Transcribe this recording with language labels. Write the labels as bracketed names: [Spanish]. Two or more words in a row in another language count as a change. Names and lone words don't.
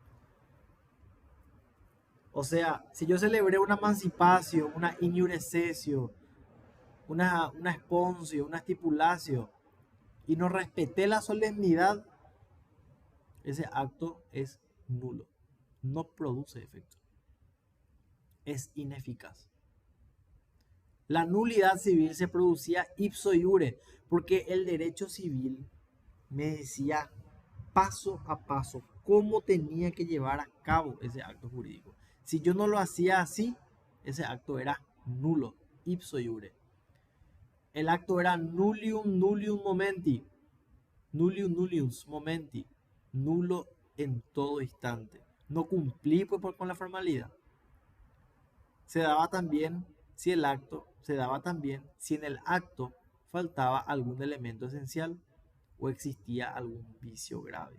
[Spanish] O sea, si yo celebré una emancipación, una iniurecesio, una esponsio, una estipulatio, y no respeté la solemnidad, ese acto es nulo, no produce efecto, es ineficaz. La nulidad civil se producía [Latin] ipso iure, [Spanish] porque el derecho civil me decía paso a paso cómo tenía que llevar a cabo ese acto jurídico. Si yo no lo hacía así, ese acto era nulo, [Latin] ipso iure. [Spanish] El acto era [Latin] nullium nullium momenti, nullium nullius momenti, [Spanish] nulo en todo instante. No cumplí pues, con la formalidad. Se daba también si en el acto faltaba algún elemento esencial o existía algún vicio grave.